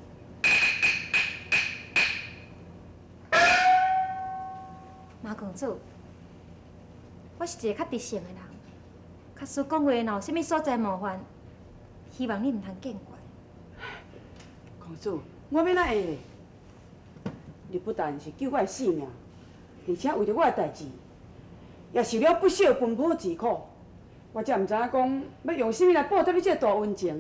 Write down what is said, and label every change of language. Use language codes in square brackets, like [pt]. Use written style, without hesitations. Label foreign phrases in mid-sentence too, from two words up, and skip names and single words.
[nan] 马公主，我是一个较直性的人，假使讲话若有啥物所在冒犯，希望你毋通见怪。公主，我要哪会咧？你不但是救我的性命，而且为着我的代志，也受了不少奔波之苦。我才毋知影讲要用啥物来报答你这个大恩情啊！